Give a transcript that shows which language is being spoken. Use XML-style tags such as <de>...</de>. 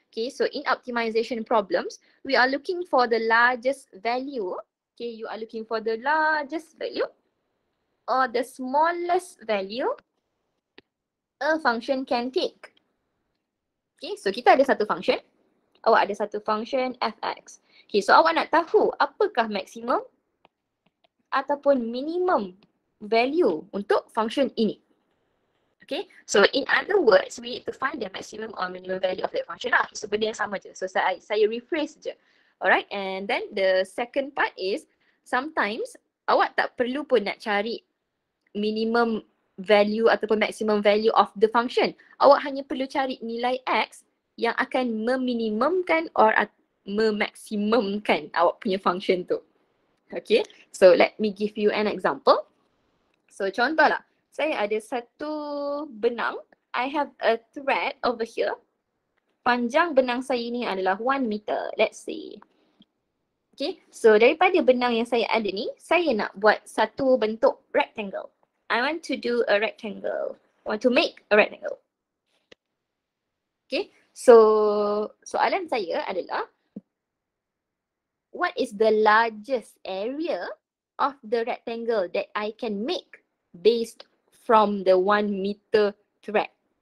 <en>Okay, so in optimization problems, we are looking for the largest value. Okay, you are looking for the largest value or the smallest value a function can take.</en> <ms>Okay, so kita ada satu function. Awak ada satu function fx. Okay, so awak nak tahu apakah maximum ataupun minimum value untuk function ini.</ms> <en>Okay, so in other words, we need to find the maximum or minimum value of that function lah.</en> <ms>So benda yang sama je. So saya rephrase je. Alright,</ms> <en>and then the second part is sometimes</en> <ms>awak tak perlu pun nak cari</ms> <en>minimum value ataupun maximum value of the function.</en> <ms>Awak hanya perlu cari nilai X yang akan meminimumkan or memaksimumkan awak punya function tu.</ms> <en>Okay, so let me give you an example.</en> <ms>So contohlah, saya ada satu benang.</ms> <en>I have a thread over here.</en> <ms>Panjang benang saya ni adalah 1 meter.</ms> <en>Let's see.</en> <ms>Okay, so daripada benang yang saya ada ni, saya nak buat satu bentuk rectangle.</ms> <en>I want to do a rectangle. I want to make a rectangle. Okay, so</en> <ms>soalan saya adalah,</ms> <en>what is the largest area of the rectangle that I can make based from the 1 meter thread?</en>